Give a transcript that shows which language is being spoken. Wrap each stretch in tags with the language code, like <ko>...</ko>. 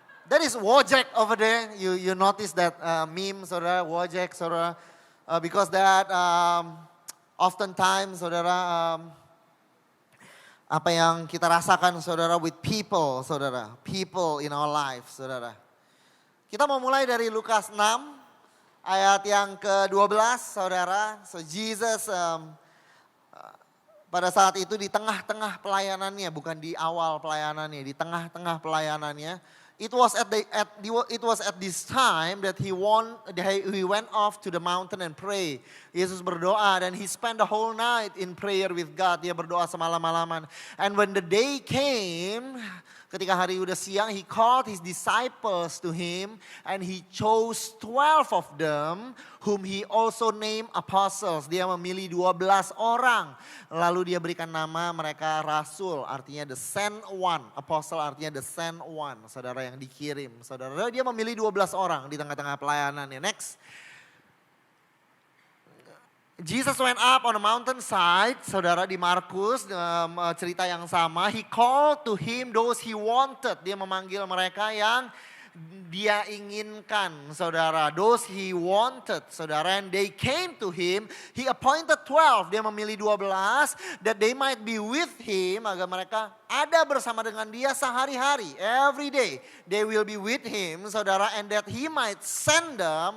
<en>That is Wojak over there. You notice that meme, saudara, Wojak, saudara. Because that oftentimes, saudara,</en> <id>apa yang kita rasakan,</id> <en>saudara, with people, saudara. People in our life, saudara.</en> <id>Kita mau mulai dari Lukas 6 ayat yang ke-12 saudara. So Jesus pada saat itu di tengah-tengah pelayanannya, bukan di awal pelayanannya, di tengah-tengah pelayanannya.</id> <en>It was at this time that he went off to the mountain and pray.</en> <id>Yesus berdoa dan</id> <en>he spent the whole night in prayer with God.</en> <id>Dia berdoa semalam-malaman.</id> <en>And when the day came,</en> <id>ketika hari udah siang,</id> <en>he called his disciples to him and he chose 12 of them whom he also named apostles.</en> <id>Dia memilih 12 orang. Lalu dia berikan nama mereka rasul, artinya</id> <en>the sent one.</en> <id>Apostle artinya</id> <en>the sent one,</en> <id>saudara yang dikirim. Saudara, dia memilih 12 orang di tengah-tengah pelayanannya.</id> <en>Next. Jesus went up on a mountainside, saudara,</en> <id>di Markus, cerita yang sama.</id> <en>He called to him those he wanted.</en> <id>Dia memanggil mereka yang dia inginkan, saudara.</id> <en>Those he wanted, saudara. And they came to him. He appointed 12.</en> <id>Dia memilih 12.</id> <en>That they might be with him.</en> <id>Agar mereka ada bersama dengan dia sehari-hari.</id> <en>Every day. They will be with him, saudara. And that he might send them.</en>